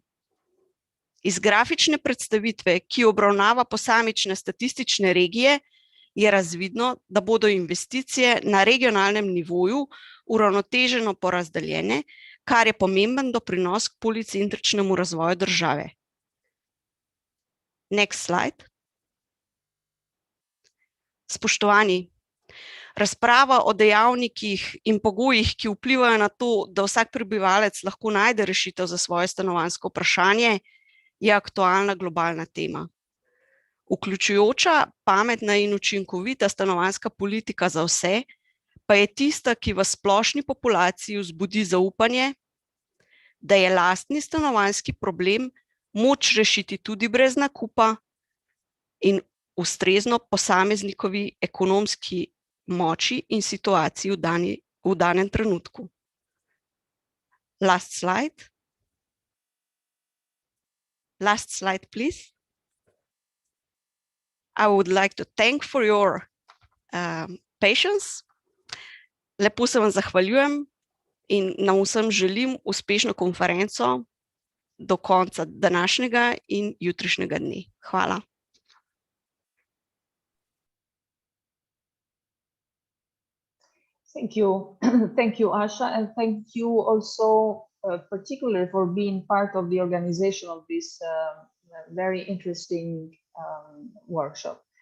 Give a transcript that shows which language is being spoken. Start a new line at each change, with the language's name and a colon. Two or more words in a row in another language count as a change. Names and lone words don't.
Slovenian: Iz grafične predstavitve, ki obravnava posamične statistične regije, je razvidno, da bodo investicije na regionalnem nivoju uravnoteženo porazdeljene, kar je pomemben doprinos k policentričnemu razvoju države.
English: Next slide.
Slovenian: Spoštovani, razprava o dejavnikih in pogojih, ki vplivajo na to, da vsak prebivalec lahko najde rešitev za svoje stanovanjsko vprašanje, je aktualna globalna tema. Vključujoča, pametna in učinkovita stanovanjska politika za vse pa je tista, ki v splošni populaciji vzbudi zaupanje, da je lastni stanovanjski problem moč rešiti tudi brez nakupa in ustrezno posameznikovi ekonomski moči in situaciji v danem trenutku.
English: Last slide. Last slide, please. I would like to thank for your patience.
Slovenian: Lepo se vam zahvaljujem in nam vsem želim uspešno konferenco do konca današnjega in jutrišnjega dne. Hvala.
English: Thank you. Thank you, Asha, and thank you also particularly for being part of the organization of this very interesting workshop.